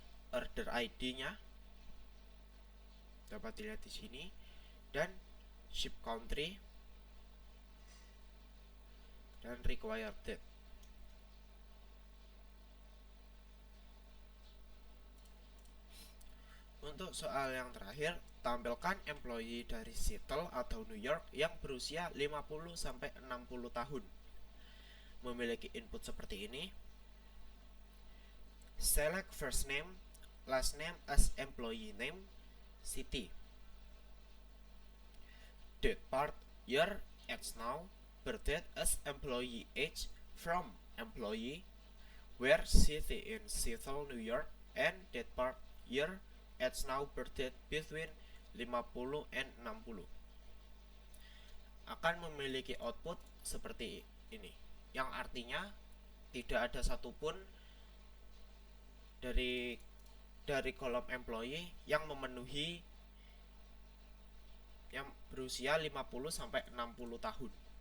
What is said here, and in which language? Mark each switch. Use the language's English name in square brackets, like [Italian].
[Indonesian] Order ID-nya dapat dilihat di sini, dan ship country dan required date. Untuk soal yang terakhir, tampilkan employee dari Seattle atau New York yang berusia 50 sampai 60 tahun. Memiliki input seperti ini: [English] select first name, last name as employee name, city, date part, year, age now, birth date as employee age from employee, where city in Seattle, New York, and date part, year, age now, birth date between 50 and 60. [Indonesian] Akan memiliki output seperti ini, yang artinya tidak ada satupun dari kolom employee yang memenuhi yang berusia 50 sampai 60 tahun.